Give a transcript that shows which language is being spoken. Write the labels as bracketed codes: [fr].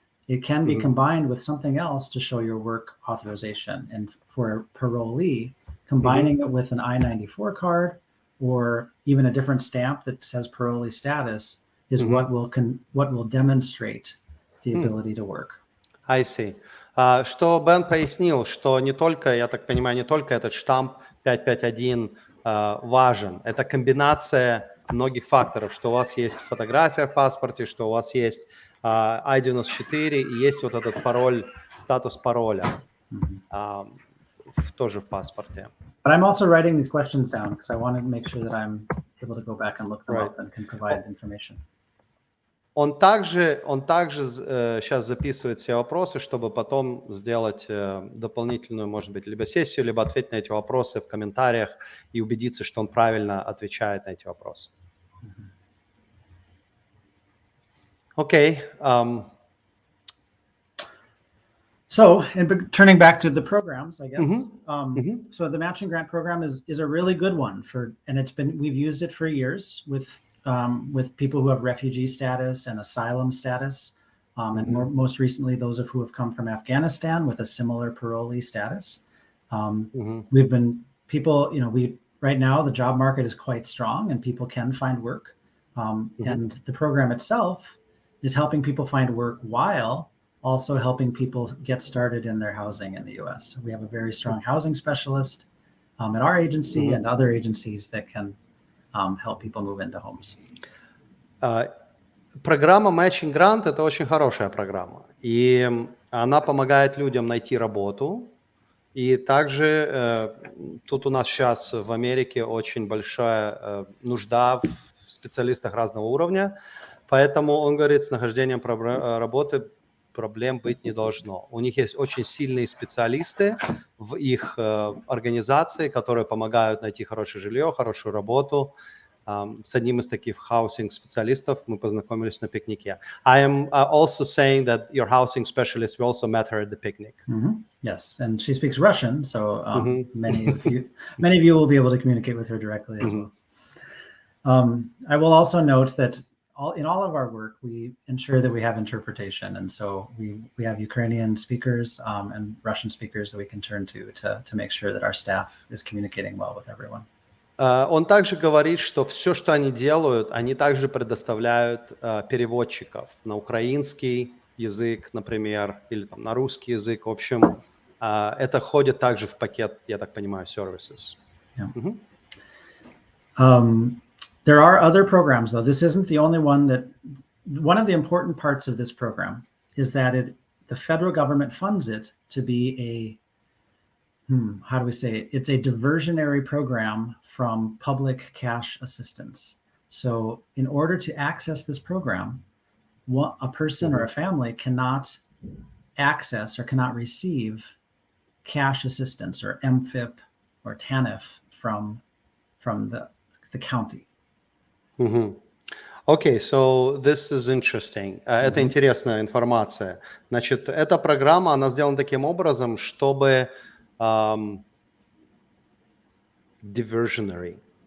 [en] It can be combined with something else to show your work authorization. And for a parolee, combining it with an I-94 card or even a different stamp that says parolee status is what will demonstrate the ability to work. I see. [ru] Что Бен пояснил, что не только, я так понимаю, не только этот штамп 551 важен. Это комбинация многих факторов, что у вас есть фотография в паспорте, что у вас есть I-94 и есть вот этот пароль, статус пароля тоже в паспорте. [en] But I'm also writing these questions down because I want to make sure that I'm able to go back and look them up and can provide information. [ru] Он также сейчас записывает все вопросы, чтобы потом сделать дополнительную, может быть, либо сессию, либо ответить на эти вопросы в комментариях и убедиться, что он правильно отвечает на эти вопросы. Окей. [en] So, and turning back to the programs, I guess. So the matching grant program is a really good one and we've used it for years with people who have refugee status and asylum status, and most recently those who have come from Afghanistan with a similar parolee status. We've been right now the job market is quite strong and people can find work, and the program itself is helping people find work while also helping people get started in their housing in the U.S. So we have a very strong housing specialist at our agency and other agencies that can help people move into homes. [ru] Программа Matching Grant – это очень хорошая программа, и она помогает людям найти работу. И также тут у нас сейчас в Америке очень большая нужда в специалистах разного уровня, поэтому он говорит, с нахождением работы проблем быть не должно. У них есть очень сильные специалисты в их организации, которые помогают найти хорошее жилье, хорошую работу. С одним из таких housing специалистов мы познакомились на пикнике. [en] I am also saying that your housing specialist, we also met her at the picnic. Yes, and she speaks Russian, so many of you will be able to communicate with her directly as well. I will also note that in all of our work, we ensure that we have interpretation. And so we have Ukrainian speakers and Russian speakers that we can turn to make sure that our staff is communicating well with everyone. [ru] Он также говорит, что все, что они делают, они также предоставляют переводчиков на украинский язык, например, или там, на русский язык. В общем, это входит также в пакет, я так понимаю, services. [en] Yeah. There are other programs, though. This isn't the only one one of the important parts of this program is that the federal government funds it to be how do we say it? It's a diversionary program from public cash assistance. So in order to access this program, a person or a family cannot access or cannot receive cash assistance or MFIP or TANF from the county. Okay, so this is interesting. [ru] Это интересная информация. Значит, эта программа, она сделана таким образом, чтобы diversionary.